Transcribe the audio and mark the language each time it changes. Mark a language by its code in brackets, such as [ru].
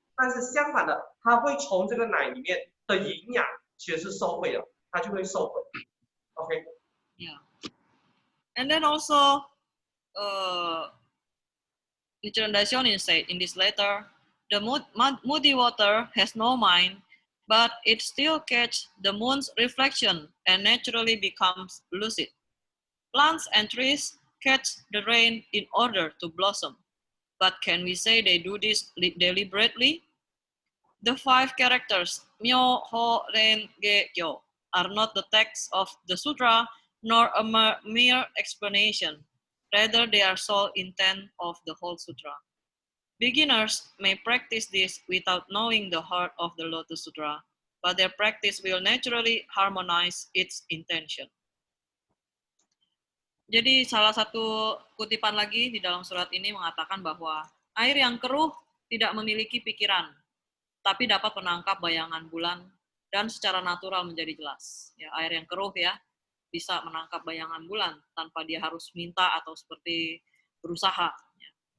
[zh] 但是相反的，他会从这个奶里面的营养其实是受惠的，他就会受惠。 OK。 Yeah. [en] And then also, Nichiren Daishonin said in this letter, the muddy water has no mind, but it still catches the moon's reflection and naturally becomes lucid. Plants and trees catch the rain in order to blossom. But can we say they do this deliberately? The 5 characters Myoho Renge Kyo are not the text of the sutra nor a mere explanation. Rather, they are sole intent of the whole sutra. Beginners may practice this without knowing the heart of the Lotus Sutra, but their practice will naturally harmonize its intention. [id] Jadi salah satu kutipan lagi di dalam surat ini mengatakan bahwa air yang keruh tidak memiliki pikiran, tapi dapat menangkap bayangan bulan dan secara natural menjadi jelas. Ya, air yang keruh ya bisa menangkap bayangan bulan tanpa dia harus minta atau seperti berusaha. Ya.